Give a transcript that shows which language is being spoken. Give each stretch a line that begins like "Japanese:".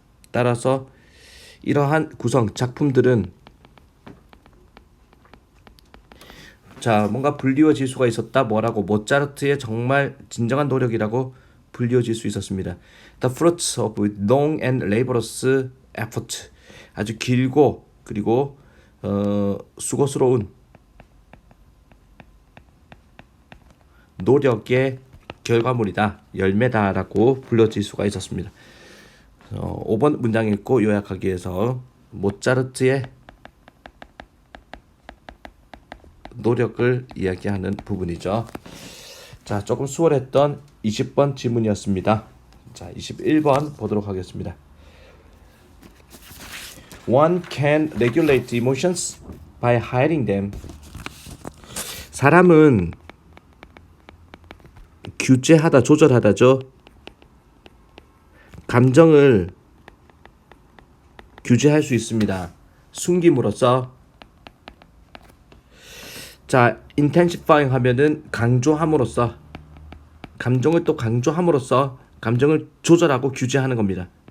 Korean: 따라서 이러한 구성 작품들은 자, 뭔가 불리워질 수가 있었다. 뭐라고? 모차르트의 정말 진정한 노력이라고 불리워질 수 있었습니다.
English: The fruits of long and laborious effort.
Korean: 아주 길고 그리고 수고스러운 노력의 결과물이다. 열매다라고 불려질 수가 있었습니다. 5번 문장 읽고 요약하기 위해서 모차르트의 노력을 이야기하는 부분이죠. 자, 조금 수월했던 20번 질문이었습니다. 자, 21번 보도록 하겠습니다.
English: One can regulate emotions by hiding them.
Korean: 사람은 규제하다, 조절하다죠. 감정을 규제할 수 있습니다. 숨김으로써. 자, intensifying 하면은 강조함으로써, 감정을 또 강조함으로써 감정을 조절하고 규제하는 겁니다.